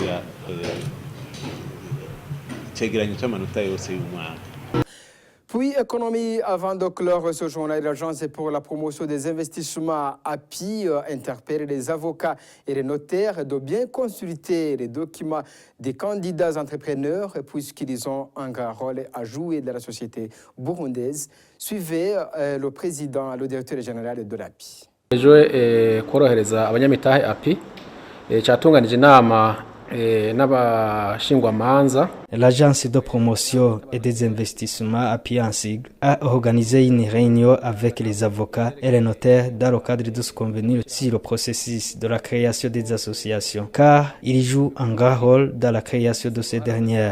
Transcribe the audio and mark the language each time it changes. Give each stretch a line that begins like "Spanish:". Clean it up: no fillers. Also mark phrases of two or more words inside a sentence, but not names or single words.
French: Puis, économie, avant de clore ce journal, l'Agence pour la promotion des investissements API interpelle les avocats et les notaires de bien consulter les documents des candidats entrepreneurs puisqu'ils ont un grand rôle à jouer dans la société burundaise. Suivez le président, le directeur général de l'API.
Rundi: Korohereza abanyamitahe API cyatunganije inama n'abashingwamanza.
French: L'agence de promotion et des investissements API en sigle a organisé une réunion avec les avocats et les notaires dans le cadre de se convenir sur le processus de la création des associations, car ils jouent un grand rôle dans la création de ces dernières.